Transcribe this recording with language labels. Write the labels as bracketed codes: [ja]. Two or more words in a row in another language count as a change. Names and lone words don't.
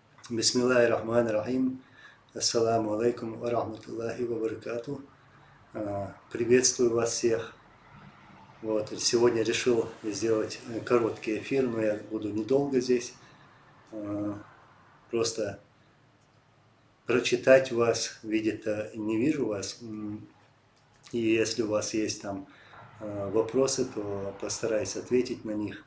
[ar] بسم الله الرحمن الرحيم السلام عليكم ورحمة الله وبركاته. [ru] Приветствую вас всех. Вот, сегодня решил сделать короткий эфир, но я буду недолго здесь. Просто прочитать вас, видеть-то не вижу вас. И если у вас есть там вопросы, то постараюсь ответить на них.